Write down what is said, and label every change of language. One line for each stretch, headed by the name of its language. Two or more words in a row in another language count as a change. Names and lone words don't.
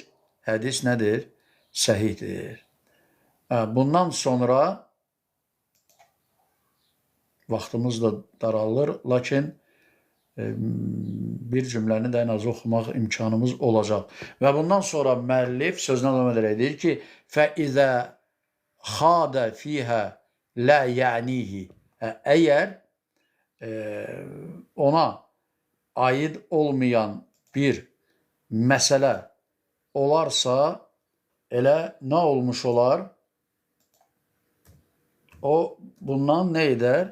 Azerbaijani: Hədis nədir? Səhihdir. Bundan sonra vaxtımız da daralır, lakin bir cümləni də ən az oxumaq imkanımız olacaq. Və bundan sonra müəllif sözünə davam edərək deyir ki,
Arabic: فَإِذَا خَادَ فِيهَا لَا يَعْنِيهِ.
Azerbaijani: Əgər ona ait olmayan bir məsələ olarsa, elə nə olmuş olar? O bundan nə edər?